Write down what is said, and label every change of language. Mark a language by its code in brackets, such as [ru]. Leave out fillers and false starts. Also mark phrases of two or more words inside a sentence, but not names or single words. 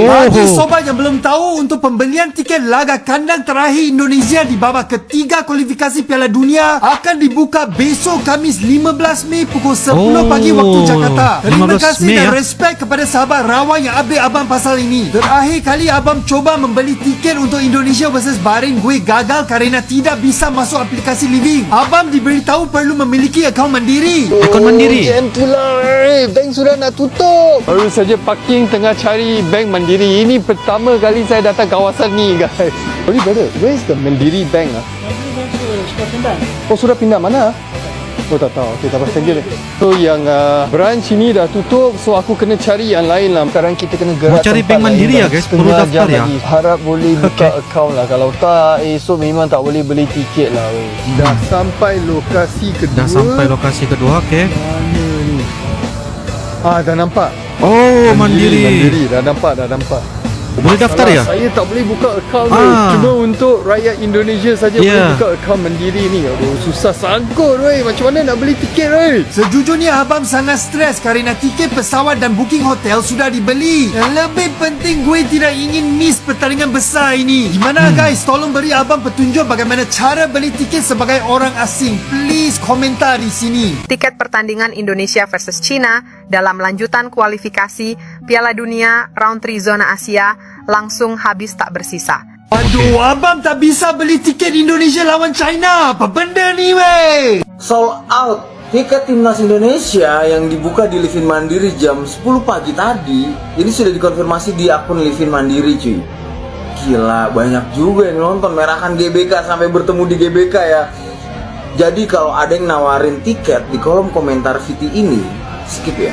[id] Bagi sobat yang belum tahu, untuk pembelian tiket laga kandang terakhir Indonesia di babak ketiga kualifikasi Piala Dunia akan dibuka besok Khamis 15 Mei pukul 10 pagi waktu Jakarta. [ms] Terima kasih dan respect kepada sahabat Rawang yang update abang pasal ini. [id] Terakhir kali abang coba membeli tiket untuk Indonesia versus Bahrain, gue gagal kerana tidak bisa masuk aplikasi Living. [ms] Abang diberitahu perlu memiliki akaun Mandiri. Akaun Mandiri. Macam itulah bank sudah nak tutup. Baru saja parking tengah cari bank Mandiri. Ini pertama kali saya datang kawasan ni, guys. [en] Sorry brother, where is the Mandiri Bank? Oh, [ms] sudah pindah mana? Oh, tak tahu. Okay, tak apa. [en] Thank you. [ms] So yang branch ini dah tutup, so aku kena cari yang lain lah. Sekarang kita kena gerak. [id] Mau cari bank Mandiri ya, guys? [ms] Perlu daftar ya? Harap boleh buka akaun lah. Kalau tak, esok memang tak boleh beli tiket lah. Dah sampai lokasi kedua. Okey. Mana ni? Dah nampak. Oh, Mandiri. Dah nampak. Boleh daftar ya? Saya tak boleh buka akaun ni. Cuma untuk rakyat Indonesia saja boleh buka akaun Mandiri ni. Aduh, susah sangkut weh. Macam mana nak beli tiket weh? [id] Sejujurnya abang sangat stres kerana tiket pesawat dan [en] booking hotel [id] sudah dibeli. Yang lebih penting, gue tidak ingin miss pertandingan besar ini. Gimana guys? Tolong beri abang petunjuk bagaimana cara beli tiket sebagai orang asing. Please komentar di sini. Tiket pertandingan Indonesia versus China dalam lanjutan kualifikasi Piala Dunia Round 3 Zona Asia langsung habis tak bersisa. [ms] Aduh, abang tak bisa beli tiket Indonesia lawan China. Apa benda ni weh? [en] Sold out [id] tiket timnas Indonesia yang dibuka di Livin Mandiri jam 10 pagi tadi. Ini sudah dikonfirmasi di akun Livin Mandiri, cuy. Gila, banyak juga yang nonton. Merahkan GBK sampai bertemu di GBK ya. Jadi kalau ada yang nawarin tiket di kolom komentar VT ini, skip ya.